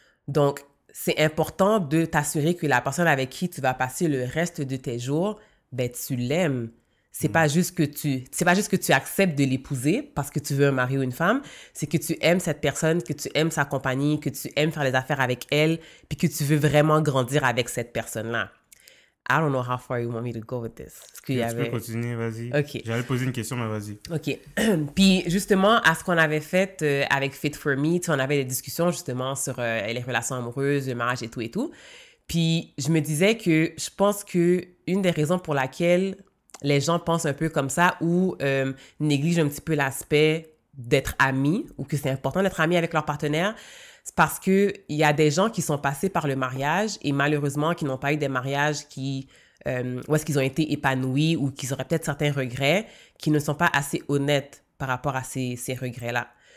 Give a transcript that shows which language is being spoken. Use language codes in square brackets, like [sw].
[fr] Donc, c'est important de t'assurer que la personne avec qui tu vas passer le reste de tes jours, ben, tu l'aimes. C'est pas juste que tu acceptes de l'épouser parce que tu veux un mari ou une femme, c'est que tu aimes cette personne, que tu aimes sa compagnie, que tu aimes faire les affaires avec elle, puis que tu veux vraiment grandir avec cette personne-là. [en] I don't know how far you want me to go with this. [fr] Est-ce qu'il y avait... Tu peux continuer, vas-y. OK. J'allais poser une question, mais vas-y. OK. Puis justement, à ce qu'on avait fait avec Fit for Me, on avait des discussions justement sur les relations amoureuses, le mariage et tout et tout. Puis je me disais que je pense que une des raisons pour laquelle les gens pensent un peu comme ça ou négligent un petit peu l'aspect d'être amis ou que c'est important d'être amis avec leur partenaire, c'est parce qu'il y a des gens qui sont passés par le mariage et malheureusement qui n'ont pas eu des mariages où est-ce qu'ils ont été épanouis ou qu'ils auraient peut-être certains regrets qui ne sont pas assez honnêtes par rapport à ces regrets-là.